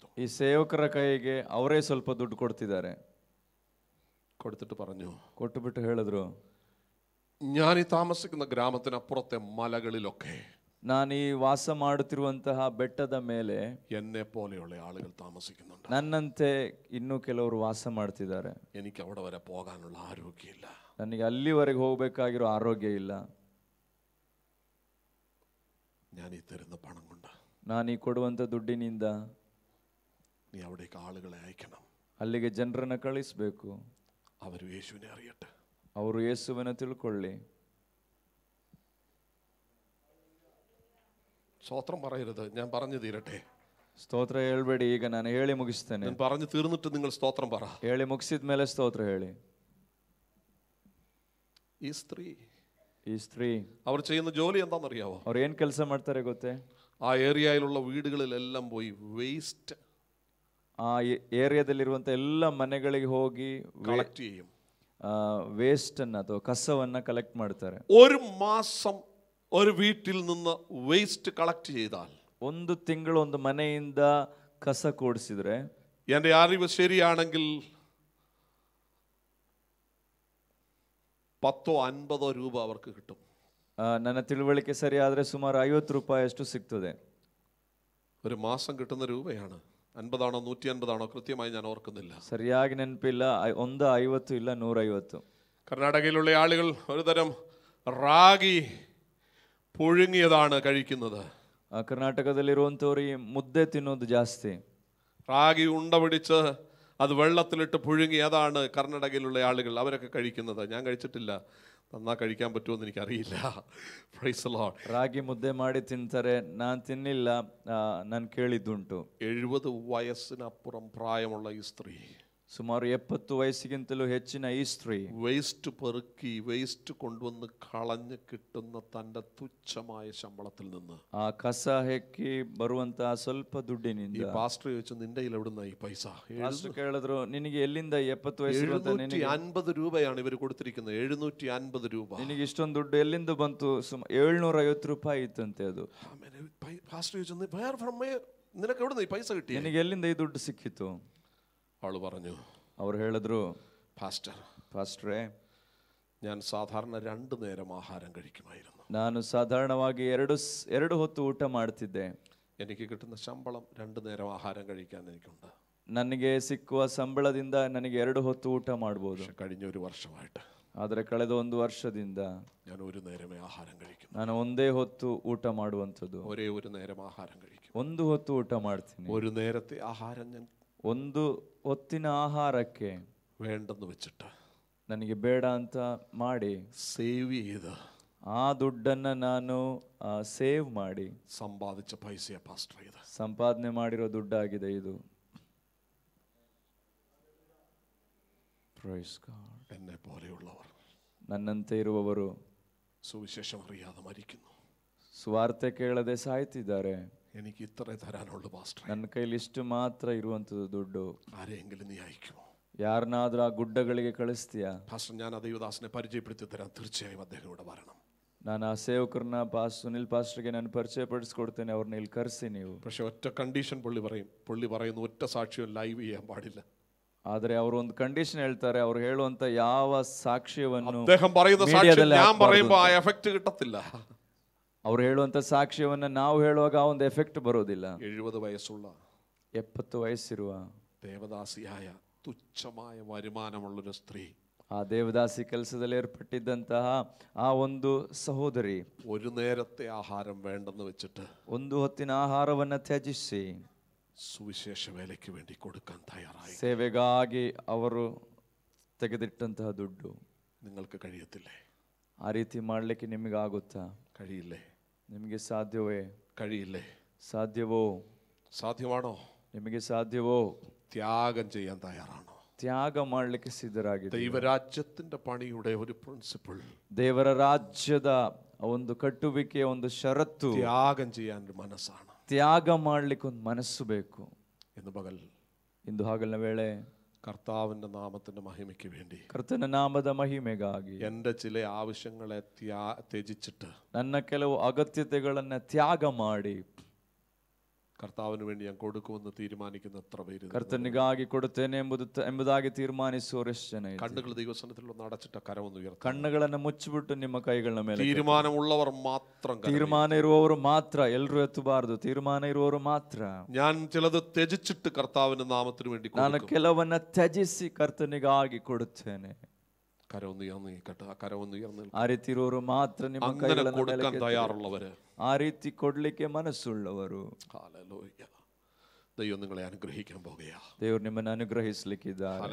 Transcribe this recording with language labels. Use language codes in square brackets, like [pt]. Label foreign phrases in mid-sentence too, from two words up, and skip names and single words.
[kn] ಈ ಸೇವಕರ ಕೈಗೆ ಅವರೇ ಸ್ವಲ್ಪ ದುಡ್ಡು ಕೊಡ್ತಿದ್ದಾರೆ. [ml] കൊടുത്തിട്ട് പറഞ്ഞു, [kn] ಕೊಟ್ಟುಬಿಟ್ಟು ಹೇಳಿದ್ರು, [ml] ഞാൻ ഈ താമസിക്കുന്ന ഗ്രാമത്തിനപ്പുറത്തെ മലകളിലൊക്കെ [kn] ನಾನು ಈ ವಾಸ ಮಾಡುತ್ತಿರುವಂತಹ ಬೆಟ್ಟದ ಮೇಲೆ [ml] എന്നെ പോലെയുള്ള ആളുകൾ താമസിക്കുന്നുണ്ട്. [kn] ನನ್ನಂತೆ ಇನ್ನೂ ಕೆಲವರು ವಾಸ ಮಾಡ್ತಿದ್ದಾರೆ. [ml] എനിക്ക് അവിടെ വരെ പോകാനുള്ള ആരോഗ്യമില്ല, [kn] ನನಗೆ ಅಲ್ಲಿವರೆಗೆ ಹೋಗ್ಬೇಕಾಗಿರೋ ಆರೋಗ್ಯ ಇಲ್ಲ. [ml] ഞാൻ ഈ തരുന്ന പണം കൊണ്ട് [kn] ನಾನು ಈ ಕೊಡುವಂತ ದುಡ್ಡಿನಿಂದ [ml] നീ അവിടേക്ക് ആളുകളെ അയക്കണം, [kn] ಅಲ್ಲಿಗೆ ಜನರನ್ನ ಕಳಿಸ್ಬೇಕು, [ml] അവർ യേശുവിനെ അറിയട്ടെ, [kn] ಅವರು ಯೇಸುವಿನ ತಿಳ್ಕೊಳ್ಳಿ. [ml] സ്തോത്രം പറയരുത്, ഞാൻ പറഞ്ഞു തീരട്ടെ. [kn] ಸ್ತೋತ್ರ ಹೇಳ್ಬೇಡಿ, ಈಗ ನಾನು ಹೇಳಿ ಮುಗಿಸ್ತೇನೆ. [ml] ഞാൻ പറഞ്ഞു തീർന്നിട്ട് നിങ്ങൾ സ്തോത്രം പറ. [kn] ಹೇಳಿ ಮುಗಿಸಿದ ಮೇಲೆ ಸ್ತೋತ್ರ ಹೇಳಿ. [ml] ഈ സ്ത്രീ അവർ ചെയ്യുന്ന ജോലി എന്താണെന്നറിയാവോ? [kn] ಅವ್ರು ಏನ್ ಕೆಲಸ ಮಾಡ್ತಾರೆ ಗೊತ್ತೇ? [ml] ആ ഏരിയയിലുള്ള വീടുകളിലെല്ലാം പോയി വേസ്റ്റ്, [kn] ಆ ಏರಿಯಾದಲ್ಲಿರುವಂತ ಎಲ್ಲ ಮನೆಗಳಿಗೆ ಹೋಗಿ [ml] കളക്ട് ചെയ്യും. [kn] ವೇಸ್ಟ್ ಅನ್ನ ಅಥವಾ ಕಸವನ್ನ ಕಲೆಕ್ಟ್ ಮಾಡ್ತಾರೆ. [ml] 1 മാസം ഒരു വീട്ടിൽ നിന്ന് വേസ്റ്റ് കളക്ട് ചെയ്താൽ, [kn] 1 ತಿಂಗಳು ಒಂದು ಮನೆಯಿಂದ ಕಸ ಕೂಡಿಸಿದ್ರೆ, [ml] എൻ്റെ അറിവ് ശരിയാണെങ്കിൽ 10-50 രൂപ അവർക്ക് കിട്ടും. [kn] ನನ್ನ ತಿಳುವಳಿಕೆ ಸರಿ ಆದ್ರೆ ಸುಮಾರು 50 ರೂಪಾಯಿ ಅಷ್ಟು ಸಿಗ್ತದೆ. [ml] ഒരു മാസം കിട്ടുന്ന രൂപയാണ്. 50 ആണോ 150 ആണോ കൃത്യമായി ഞാൻ ഓർക്കുന്നില്ല. [kn] ಸರಿಯಾಗಿ ನೆನಪಿಲ್ಲ. 50 ಇಲ್ಲ 150. [ml] കർണാടകയിലുള്ള ആളുകൾ ഒരുതരം റാഗി പുഴുങ്ങിയതാണ് കഴിക്കുന്നത്. [kn] ಕರ್ನಾಟಕದಲ್ಲಿರುವಂಥವ್ರು ಈ ಮುದ್ದೆ ತಿನ್ನೋದು ಜಾಸ್ತಿ. [ml] റാഗി ഉണ്ട പിടിച്ച് അത് വെള്ളത്തിലിട്ട് പുഴുങ്ങി, അതാണ് കർണാടകയിലുള്ള ആളുകൾ അവരൊക്കെ കഴിക്കുന്നത്. ഞാൻ കഴിച്ചിട്ടില്ല, നന്നാ കഴിക്കാൻ പറ്റുമെന്ന് എനിക്കറിയില്ല. [en] Praise the Lord. [kn] ರಾಗಿ ಮುದ್ದೆ ಮಾಡಿ ತಿಂತಾರೆ. ನಾನು ತಿನ್ನಿಲ್ಲ, ನಾನು ಕೇಳಿದ್ದುಂಟು. [ml] 70 വയസ്സിനപ്പുറം പ്രായമുള്ള ഈ സ്ത്രീ, [kn] ಸುಮಾರು 70 ವಯಸ್ಸಿಗಿಂತಲೂ ಹೆಚ್ಚಿನ ಈ ಸ್ತ್ರೀ, [ml] വേസ്റ്റ് പെറുക്കി വേസ്റ്റ് കൊണ്ടുവന്ന് കളഞ്ഞ് കിട്ടുന്ന തന്റെ തുച്ഛമായ ശമ്പളത്തിൽ നിന്ന്, [kn] ಆ ಕಸ ಹೆಕ್ಕಿ ಬರುವಂತಹ ಸ್ವಲ್ಪ ದುಡ್ಡಿನಿಂದ, [ml] ഈ പാസ്റ്റർ ചോദിച്ചു, നിന്റെ കയ്യിൽ എവിടുന്ന ഈ പൈസ? [kn] ಪಾಸ್ಟರ್ ಕೇಳಿದ್ರು, ನಿನಗೆ ಎಲ್ಲಿಂದ 70 ವಯಸ್ಸಿರುವಂತ [ml] 750 രൂപയാണ് ഇവർ കൊടുത്തിരിക്കുന്നത്. 750 രൂപ. [kn] ನಿನಗೆ ಇಷ್ಟೊಂದು ದುಡ್ಡು ಎಲ್ಲಿಂದ ಬಂತು? 750 ರೂಪಾಯಿ ಇತ್ತಂತೆ ಅದು. [ml] പാസ്റ്റർ ചോദിച്ചു, നിനക്ക് എവിടുന്ന ഈ പൈസ കിട്ടി? [kn] ನಿನಗೆ ಎಲ್ಲಿಂದ ಈ ದುಡ್ಡು ಸಿಕ್ಕಿತು? [ml] അവള് പറഞ്ഞു, [kn] ಅವ್ರು ಹೇಳಿದ್ರು, [ml] പാസ്റ്ററേ, ഞാൻ സാധാരണ 2 നേരം ആഹാരം കഴിക്കുമായിരുന്നു. [kn] ನಾನು ಸಾಧಾರಣವಾಗಿ ಎರಡು ಹೊತ್ತು ಊಟ ಮಾಡ್ತಿದ್ದೆ. [ml] എനിക്ക് കിട്ടുന്ന ശമ്പളം 2 നേരം ആഹാരം കഴിക്കാൻ എനിക്കുണ്ട്. [kn] ನನಗೆ ಸಿಕ್ಕುವ ಸಂಬಳದಿಂದ ನನಗೆ 2 ಹೊತ್ತು ಊಟ ಮಾಡಬಹುದು. [ml] കഴിഞ്ഞ ഒരു വർഷമായിട്ട്, [kn] ಆದರೆ ಕಳೆದ 1 ವರ್ಷದಿಂದ [ml] ഞാൻ ഒരു നേരമേ ആഹാരം കഴിക്കുന്നു. [kn] ನಾನು ಒಂದೇ ಹೊತ್ತು ಊಟ ಮಾಡುವಂಥದ್ದು. [ml] ഒരേ ഒരു നേരം ആഹാരം കഴിക്കും. [kn] ಒಂದು ಹೊತ್ತು ಊಟ ಮಾಡ್ತೀನಿ. [ml] ഒരു നേരത്തെ ആഹാരം ഞാൻ [kn] ಒಂದು ಹೊತ್ತಿನ ಆಹಾರಕ್ಕೆ [ml] വേണ്ടെന്ന് വെച്ചിട്ട് [kn] ನನಗೆ ಬೇಡ ಅಂತ ಮಾಡಿ [ml] സേവ് ചെയ്ത് [kn] ಆ ದುಡ್ಡನ್ನ ನಾನು ಸೇವ್ ಮಾಡಿ [ml] സമ്പാദിച്ച പൈസയെ പാസ്റ്റർ ചെയ്ത് [kn] ಸಂಪಾದನೆ ಮಾಡಿರೋ ದುಡ್ಡಾಗಿದೆ ಇದು. [en] Praise God. [ml] എന്നെ പോലെയുള്ളവർ, [kn] ನನ್ನಂತೆ ಇರುವವರು [ml] സുവിശേഷം അറിയാതെ മരിക്കുന്നു. [kn] ಸುವಾರ್ತೆ ಕೇಳದೆ ಸಾಯ್ತಿದ್ದಾರೆ. [ml] എനിക്ക് ഇത്രേ തരാനുള്ളൂ പാസ്റ്റർ. [kn] ನನ್ನ ಕೈಲಿ ಇಷ್ಟು ಮಾತ್ರ ಇರುವಂಥದ್ದು ದುಡ್ಡು. [ml] ആരെയെങ്കിലും നീ അയക്കുമോ? [kn] ಯಾರನ್ನಾದ್ರೂ ಆ ಗುಡ್ಡಗಳಿಗೆ ಕಳಿಸ್ತೀಯಾ? [ml] പാസ്റ്റർ, ഞാൻ ആ ദൈവദാസനെ പരിചയപ്പെടുത്തി തരാം, തീർച്ചയായും അദ്ദേഹം ഇവിടെ വരണം. [kn] ನಾನು ಆ ಸೇವಕರನ್ನ ಸುನಿಲ್ ಪಾಸ್ಟರ್ಗೆ ನಾನು ಪರಿಚಯ ಪಡಿಸ್ಕೊಡ್ತೇನೆ, ಅವ್ರನ್ನ ಇಲ್ಲಿ ಕರೆಸಿ ನೀವು. [ml] പക്ഷെ ഒറ്റ കണ്ടീഷൻ പുള്ളി പറയുന്നു, ഒറ്റ സാക്ഷ്യം ലൈവ് ചെയ്യാൻ പാടില്ല. [kn] ಆದ್ರೆ ಅವರು ಒಂದು ಕಂಡೀಷನ್ ಹೇಳ್ತಾರೆ, ಅವ್ರು ಹೇಳುವಂತ ಯಾವ ಸಾಕ್ಷ್ಯವನ್ನು [ml] അദ്ദേഹം പറയുന്ന സാക്ഷ്യം ഞാൻ പറയുമ്പോൾ ആ എഫക്റ്റ് കിട്ടത്തില്ല. [kn] ಅವ್ರು ಹೇಳುವಂತ ಸಾಕ್ಷ್ಯವನ್ನ ನಾವು ಹೇಳುವಾಗ ಆ ಒಂದು ಎಫೆಕ್ಟ್ ಬರೋದಿಲ್ಲ. [ml] 70 വയസ്സുള്ള [kn] 70 ವಯಸ್ಸಿರುವ [ml] ദേവദാസിയായ തുച്ഛമായ വരുമാനമുള്ളൊരു സ്ത്രീ, [kn] ಆ ದೇವದಾಸಿ ಕೆಲಸದಲ್ಲಿ ಏರ್ಪಟ್ಟಿದ್ದಂತಹ ಆ ಒಂದು ಸಹೋದರಿ, [ml] ഒരു നേരത്തെ ആഹാരം വേണ്ടെന്ന് വെച്ചിട്ട് [kn] ಒಂದು ಹೊತ್ತಿನ ಆಹಾರವನ್ನ ತ್ಯಜಿಸಿ [ml] സുവിശേഷ വേലയ്ക്ക് വേണ്ടി കൊടുക്കാൻ തയ്യാറായി. [kn] ಸೇವೆಗಾಗಿ ಅವರು ತೆಗೆದಿಟ್ಟಂತಹ ದುಡ್ಡು. [ml] നിങ്ങൾക്ക് കഴിയത്തില്ലേ? [kn] ಆ ರೀತಿ ಮಾಡ್ಲಿಕ್ಕೆ ನಿಮಗೆ ಆಗುತ್ತಾ? [ml] കഴിയില്ലേ? [kn] ನಿಮಗೆ ಸಾಧ್ಯವೇ? [ml] കഴിയില്ലേ? [kn] ಸಾಧ್ಯವೋ? [ml] സാധ്യമാണോ? [kn] ನಿಮಗೆ ಸಾಧ್ಯವೋ? [ml] ത്യാഗം ചെയ്യാൻ തയ്യാറാണോ? [kn] ತ್ಯಾಗ ಮಾಡಲಿಕ್ಕೆ ಸಿದ್ಧರಾಗಿದೆ. [ml] ദൈവരാജ്യത്തിന്റെ പണിയുടെ ഒരു പ്രിൻസിപ്പിൾ, [kn] ದೇವರ ರಾಜ್ಯದ ಒಂದು ಕಟ್ಟುವಿಕೆಯ ಒಂದು ಷರತ್ತು [ml] ത്യാഗം ചെയ്യാൻ ഒരു മനസ്സാണ്. [kn] ತ್ಯಾಗ ಮಾಡ್ಲಿಕ್ಕೆ ಒಂದು ಮನಸ್ಸು ಬೇಕು. ಇಂದು ಹಗಲಿನ ವೇಳೆ [ml] കർത്താവിന്റെ നാമത്തിന്റെ മഹിമയ്ക്ക് വേണ്ടി, [kn] ಕರ್ತನ ನಾಮದ ಮಹಿಮೆಗಾಗಿ [ml] എന്റെ ചില ആവശ്യങ്ങളെ ത്യജിച്ചിട്ട്, [kn] ನನ್ನ ಕೆಲವು ಅಗತ್ಯತೆಗಳನ್ನ ತ್ಯಾಗ ಮಾಡಿ [ml] കർത്താവിന് വേണ്ടി ഞാൻ കൊടുക്കുമെന്ന് തീരുമാനിക്കുന്ന എത്ര പേര്? [kn] ಕರ್ತನಿಗಾಗಿ ಕೊಡುತ್ತೇನೆ ಎಂಬುದಾಗಿ ತೀರ್ಮಾನಿಸುವವರು ಎಷ್ಟು ಜನ? [ml] കണ്ണുകൾ ദൈവസന്നിധിയിൽ ഒന്ന് അടച്ചിട്ട കരമൊന്ന് ഉയർത്തുക. [kn] ಕಣ್ಣುಗಳನ್ನು ಮುಚ್ಚಿಬಿಟ್ಟು ನಿಮ್ಮ ಕೈಗಳ ಮೇಲೆ. [ml] തീരുമാനമുള്ളവർ മാത്രം, [kn] ತೀರ್ಮಾನ ಇರುವವರು ಮಾತ್ರ, ಎಲ್ಲರೂ ಎತ್ತಬಾರದು. ತೀರ್ಮಾನ ಇರುವವರು ಮಾತ್ರ. [ml] ഞാൻ ചിലത് ത്യജിച്ചിട്ട് കർത്താവിന്റെ നാമത്തിന് വേണ്ടി [kn] ನಾನು ಕೆಲವನ್ನ ತ್ಯಜಿಸಿ ಕರ್ತನಿಗಾಗಿ ಕೊಡುತ್ತೇನೆ. ಆ ರೀತಿ ಇರುವವರು ಮಾತ್ರ ನಿಮ್ಮ ಕೈಗಳನ್ನು [ml] കൊടുക്കാൻ തയ്യാറുള്ളവര്, [kn] ಆ ರೀತಿ ಕೊಡ್ಲಿಕ್ಕೆ ಮನಸ್ಸುಳ್ಳವರು. [ml] ദൈവം നിങ്ങളെ അനുഗ്രഹിക്കാൻ പോകുകയാ. [kn] ದೇವರು ನಿಮ್ಮನ್ನು ಅನುಗ್ರಹಿಸಲಿಕ್ಕಿದ್ದಾರೆ.